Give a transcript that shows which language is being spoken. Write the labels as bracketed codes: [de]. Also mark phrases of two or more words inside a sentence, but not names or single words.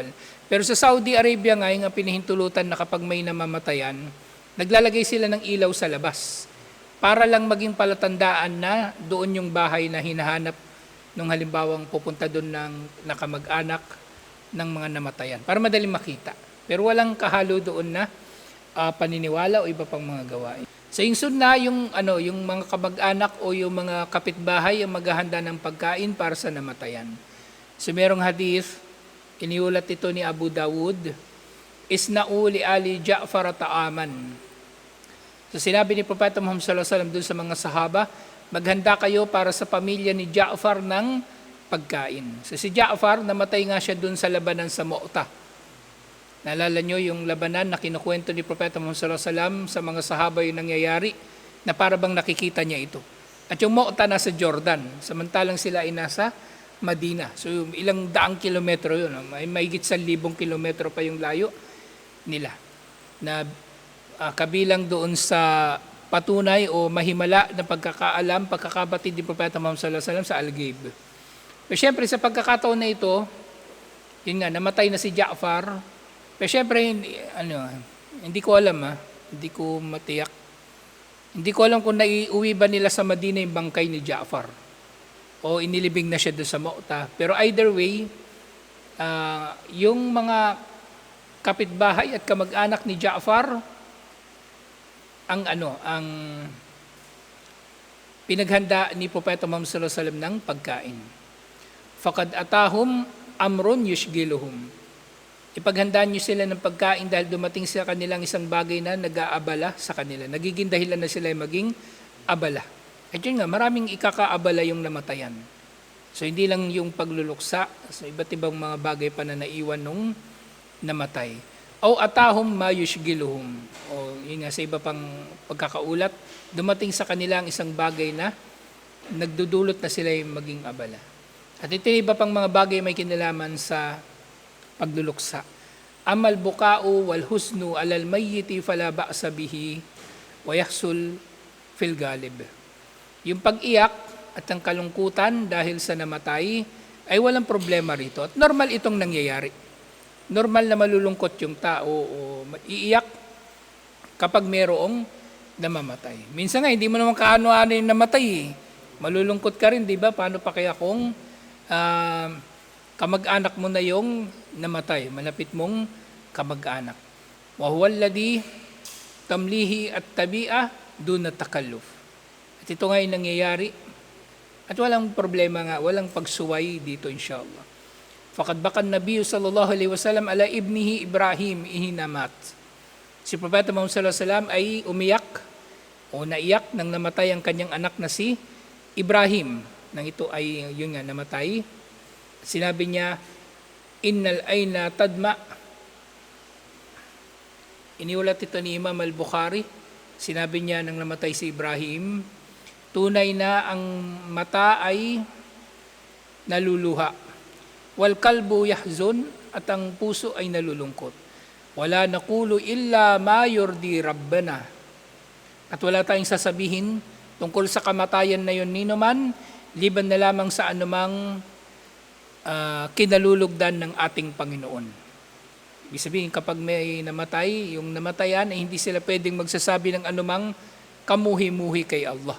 [tl] Pero sa Saudi Arabia nga, yung pinahintulutan na kapag may namamatayan, naglalagay sila ng ilaw sa labas para lang maging palatandaan na doon yung bahay na hinahanap nung halimbawang pupunta doon ng nakamag-anak ng mga namatayan, para madaling makita. Pero walang kahalo doon na paniniwala o iba pang mga gawain. So yung sunna, yung mga kamag-anak o yung mga kapitbahay ang maghahanda ng pagkain para sa namatayan. So merong hadith, iniulat ito ni Abu Dawud, [ar] اصنعوا لآل جعفر طعاما. [tl] So sinabi ni Propeta Muhammad [ar] صلى الله عليه وسلم [tl] dun sa mga sahaba, maghanda kayo para sa pamilya ni Ja'far ng pagkain. So si Ja'far, namatay nga siya dun sa labanan sa Mu'tah. Naalala nyo yung labanan na kinukwento ni Propeta Muhammad [ar] صلى الله عليه وسلم [tl] sa mga sahaba yung nangyayari na para bang nakikita niya ito. At yung Mu'ta nasa Jordan, samantalang sila ay nasa Madina. So ilang daang kilometro yun, may mahigit 1,000 kilometro pa yung layo nila. Na kabilang doon sa patunay o mahimala na pagkakaalam, pagkakabatid ni Propeta Muhammad [ar] صلى الله عليه وسلم [tl] sa Al-Ghaib. Pero syempre sa pagkakataon na ito, yun nga, namatay na si Ja'far. Pero syempre, hindi ko alam hindi ko matiyak. Hindi ko alam kung naiuwi ba nila sa Madina yung bangkay ni Ja'far o inilibing na siya doon sa Mu'ta. Pero [en] either way, [tl] yung mga kapitbahay at kamag-anak ni Ja'far, ang pinaghanda ni Propeta Muhammad [ar] صلى الله عليه وسلم [tl] ng pagkain. [ar] فقد أتاهم أمر يشغلهم. [tl] Ipaghandaan niyo sila ng pagkain dahil dumating sa kanilang isang bagay na nag-aabala sa kanila. Nagiging dahilan na sila maging abala. At yun nga, maraming ikakaabala yung namatayan. So hindi lang yung pagluluksa, so iba't ibang mga bagay pa na naiwan nung namatay. [ar] أو أتاهم ما يشغلهم. [tl] O yun nga, sa iba pang pagkakaulat, dumating sa kanilang isang bagay na nagdudulot na sila yung maging abala. At ito iba pang mga bagay may kinalaman sa pagluluksa. [ar] أما البكاء والحزن على الميت فلا بأس به ويحصل في الغالب. [tl] Yung pag-iyak at ang kalungkutan dahil sa namatay ay walang problema rito. At normal itong nangyayari. Normal na malulungkot yung tao o iiyak kapag mayroong namamatay. Minsan nga, hindi mo naman kaano-ano yung namatay. Malulungkot ka rin, di ba? Paano pa kaya kung kamag-anak mo na yung namatay, malapit mong kamag-anak. [ar] وهو الذي تمليه الطبيعة دون تكلف. [tl] At ito nga yung nangyayari. At walang problema nga, walang pagsuway dito inshallah. [ar] فقد بكى النبي صلى الله عليه وسلم على ابنه إبراهيم حين مات. [tl] Si Propeta Muhammad [ar] صلى الله عليه وسلم [tl] ay umiyak o naiyak nang namatay ang kanyang anak na si Ibrahim. Nang ito ay yun nga namatay. Sinabi niya, [ar] إن العين تدمع. [tl] Iniulat ito ni Imam al-Bukhari. Sinabi niya nang namatay si Ibrahim, tunay na ang mata ay naluluha. [ar] والقلب يحزن, [tl] at ang puso ay nalulungkot. [ar] ولا نقول إلا ما يرضي ربنا. [tl] At wala tayong sasabihin tungkol sa kamatayan na yun nino man, liban na lamang sa anumang kinalulugdan ng ating Panginoon. Ibig sabihin, kapag may namatay, yung namatayan ay hindi sila pwedeng magsasabi ng anumang kamuhi-muhi kay Allah.